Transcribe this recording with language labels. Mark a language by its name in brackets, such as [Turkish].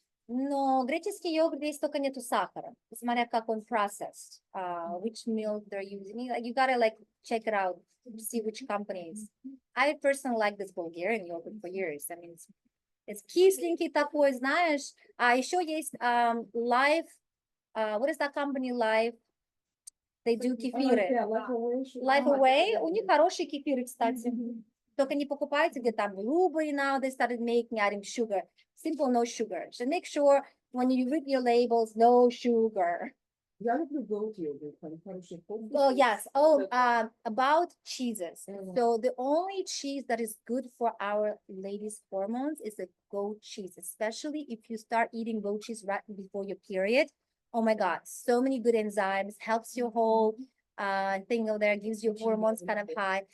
[Russian] Но греческий йогурт здесь только нету сахара, смотря как он [English] processed, which milk they're using. You gotta check it out, see which companies. I personally like this Bulgarian yogurt for years. I mean, it's [Russian] кисленький такой, знаешь. А еще есть [English] Life, what is that company, Life? They do кефиры. [Russian] Life Away, у них хорошие кефиры, кстати. Только не покупайте, где там [English] Blueberry now, they started adding sugar. Simple, no sugar. So make sure when you read your labels, no sugar. [Russian] Я люблю [English] goat yogurt, [Russian] хороший вкус. [English] Oh, yes. Oh, about cheeses. So the only cheese that is good for our ladies' hormones is the goat cheese, especially if you start eating goat cheese right before your period. Oh my God, so many good enzymes, helps your whole thing over there, gives your hormones kind of high.